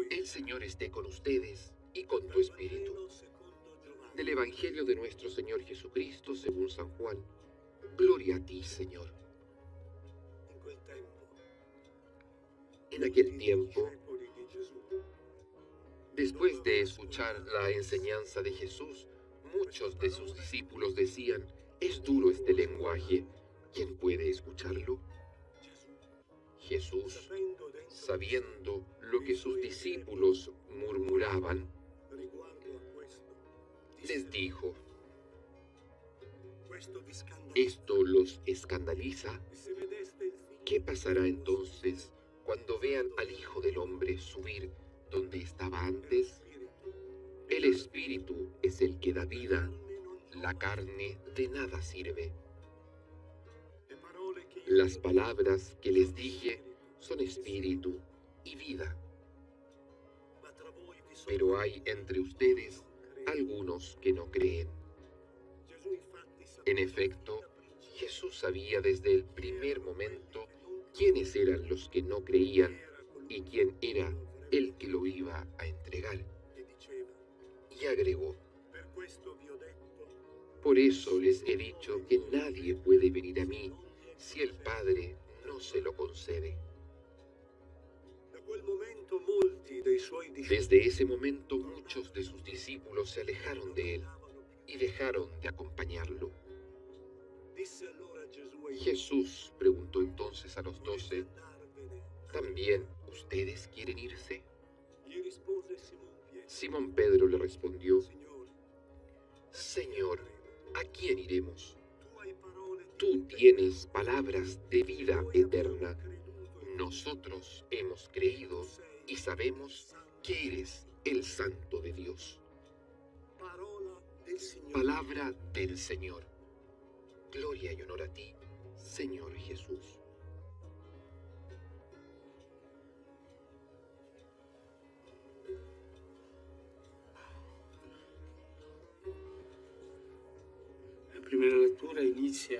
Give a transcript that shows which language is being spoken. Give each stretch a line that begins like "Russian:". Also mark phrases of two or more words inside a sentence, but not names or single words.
Spanish: El Señor esté con ustedes y con tu espíritu. Del Evangelio de nuestro Señor Jesucristo según San Juan. Gloria a ti, Señor.
Italian: In quel tempo,
Spanish: En aquel tiempo,
Italian: discepoli di Gesù
Spanish: después de escuchar la enseñanza de Jesús, muchos de sus discípulos decían: es duro este lenguaje, ¿quién puede escucharlo? Jesús, sabiendo lo que sus discípulos murmuraban,
Italian: riguardo a questo,
Spanish: les dijo:
Italian: questo vi scandalizza.
Spanish: ¿esto los escandaliza?
Italian: E se vedeste il figlio
Spanish: ¿Qué pasará entonces cuando vean al Hijo del Hombre subir donde estaba antes? El Espíritu es el que da vida, la carne de nada sirve.
Italian: le parole che io
Spanish: Las palabras que les dije son espíritu y vida,
Italian: ma tra voi vi sono
Spanish: pero hay entre ustedes algunos que no creen.
Italian: Gesù infatti sapeva
Spanish: En efecto, Jesús sabía desde el primer momento quiénes eran los que no creían y quién era el que lo iba a entregar.
Italian: che diceva:
Spanish: Y agregó:
Italian: per questo vi ho detto,
Spanish: por eso les he dicho que nadie puede venir a mí si el Padre no se lo concede.
Italian: da quel momento molti dei suoi discepoli
Spanish: Desde ese momento muchos de sus discípulos se alejaron de él y dejaron de acompañarlo.
Italian: disse allora Gesù ai
Spanish: Jesús preguntó entonces a los 12:
Italian: andarvene.
Spanish: ¿también ustedes quieren irse?
Italian: Gli rispose Simon Pietro:
Spanish: Simón Pedro le respondió:
Italian: Signore,
Spanish: Señor, ¿a quién iremos?
Italian: tu hai parole di
Spanish: Tú
Italian: vita
Spanish: tienes palabras de vida
Italian: Noi abbiamo
Spanish: eterna.
Italian: creduto in
Spanish: Nosotros hemos creído y sabemos que eres el Santo de Dios.
Italian: parola del Signore.
Spanish: Palabra del Señor. Gloria y honor a ti, Señor Jesús. La primera lectura inicia